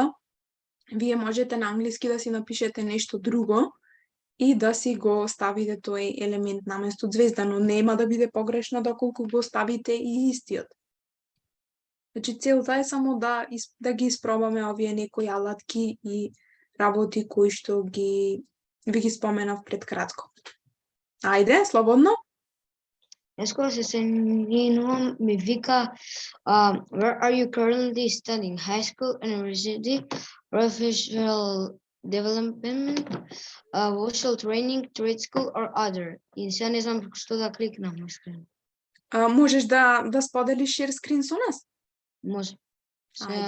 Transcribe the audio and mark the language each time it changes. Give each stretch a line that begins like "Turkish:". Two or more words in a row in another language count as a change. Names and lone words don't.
Macedonian: Вие можете на англиски да си напишете нешто друго и да си го ставите тој елемент наместо звезда, но нема да биде погрешно доколку го ставите и истиот. Значи целта е само да ги испробаме овие некои алатки и работи кои што ви ги споменав пред кратко. Ајде, слободно. Јас кога се сенинувам, ми вика,
English: where are you currently studying? High school, university, professional development, vocational training, trade school or other?
Macedonian: И сега не знам што да кликнам, искрено. Можеш да споделиш
English: share screen
Macedonian: со нас? Може. Ајде.